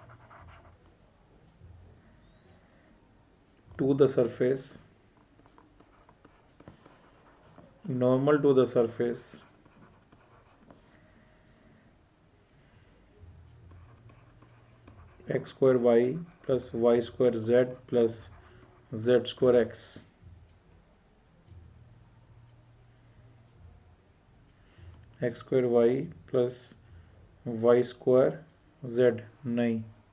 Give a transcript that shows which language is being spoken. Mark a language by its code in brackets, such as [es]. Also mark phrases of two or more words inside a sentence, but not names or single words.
[en] to the surface x square y plus y square z plus z square x. X square y plus y square z नहीं,